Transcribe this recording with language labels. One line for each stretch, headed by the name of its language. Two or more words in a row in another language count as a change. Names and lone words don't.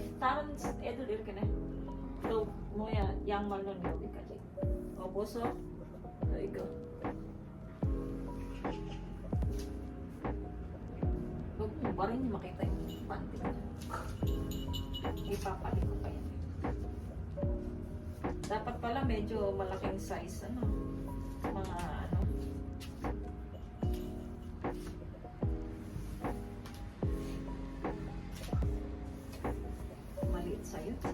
Korean: 다른 애들 이렇게 네. 또 뭐야 양말로는 여기까지. 보소. 이거.
Filipino: Huwag mo ba rin makita yung panty ko? Ipapalit ko pa yan. Dapat pala medyo malaking size. Ano? Mga ano. Maliit sa'yo.